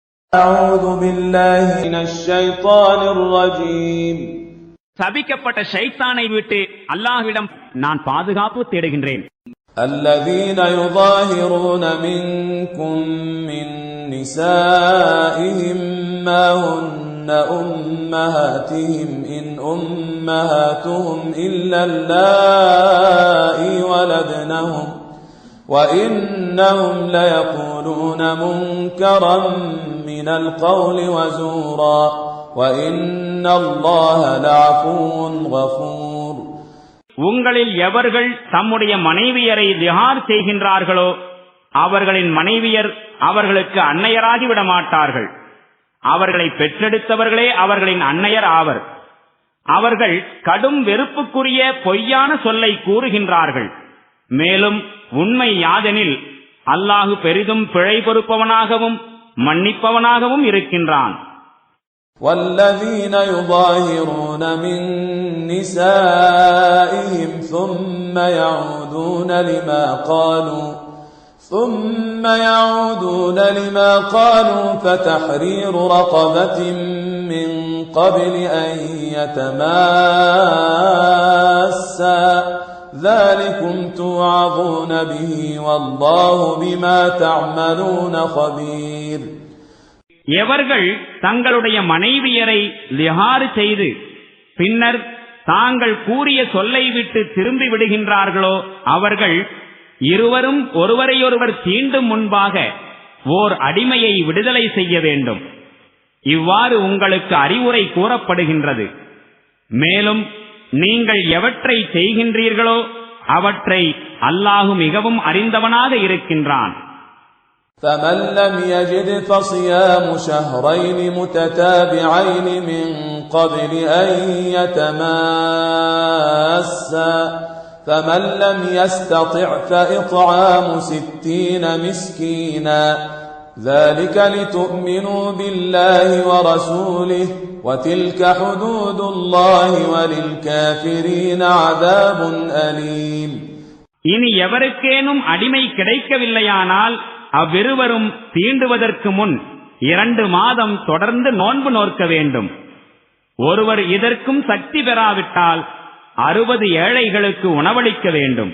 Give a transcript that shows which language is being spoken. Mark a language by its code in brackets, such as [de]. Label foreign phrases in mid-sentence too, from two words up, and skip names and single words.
[ar] أعوذ بالله من الشيطان الرجيم [ta] சபிக்கப்பட்ட ஷைத்தானை விட்டு அல்லாஹ்விடம் நான் பாதுகாப்பு தேடுகின்றேன். [ar] الذين يظاهرون منكم من نسائهم ما هن أمهاتهم إن أمهاتهم إلا اللائي ولدنهم وإنهم ليقولون منكرا من القول وزورا وإن الله لعفو غفور. [ta] உங்களில் எவர்கள் தம்முடைய மனைவியரை திஹார் செய்கின்றார்களோ அவர்களின் மனைவியர் அவர்களுக்கு அன்னையராகி விட மாட்டார்கள். அவர்களை பெற்றெடுத்தவர்களே அவர்களின் அன்னையர் ஆவர். அவர்கள் கடும் வெறுப்புக்குரிய பொய்யான சொல்லை கூறுகின்றார்கள். மேலும் உண்மை யாதெனில் அல்லாஹு பெரிதும் பிழை பொறுப்பவனாகவும் மன்னிப்பவனாகவும் இருக்கின்றான். [ar] والذين يظاهرون من نسائهم ثم يعودون لما قالوا فتحرير رقبة من قبل أن يتماسا ذلكم توعظون به والله بما تعملون خبير. [ta] எவர்கள் தங்களுடைய மனைவியரை லிஹார் செய்து பின்னர் தாங்கள் கூறிய சொல்லை விட்டு திரும்பி விடுகின்றார்களோ அவர்கள் இருவரும் ஒருவரையொருவர் தீண்டும் முன்பாக ஓர் அடிமையை விடுதலை செய்ய வேண்டும். இவ்வாறு உங்களுக்கு அறிவுரை கூறப்படுகின்றது. மேலும் நீங்கள் எவற்றை செய்கின்றீர்களோ அவற்றை அல்லாஹு மிகவும் அறிந்தவனாக இருக்கின்றான். [ar] فمن لم يجد فصيام شهرين متتابعين من قبل أن يتماسا فمن لم يستطع فإطعام 60 مسكينا ذلك لتؤمنوا بالله ورسوله وتلك حدود الله وللكافرين عذاب أليم. [ta] இனி எவருக்கேனும் அடிமை கிடைக்கவில்லையானால் அவ்விருவரும் தீண்டுவதற்கு முன் 2 மாதம் தொடர்ந்து நோன்பு நோக்க வேண்டும். ஒருவர் இதற்கும் சக்தி பெறாவிட்டால் 60 ஏழைகளுக்கு உணவளிக்க வேண்டும்.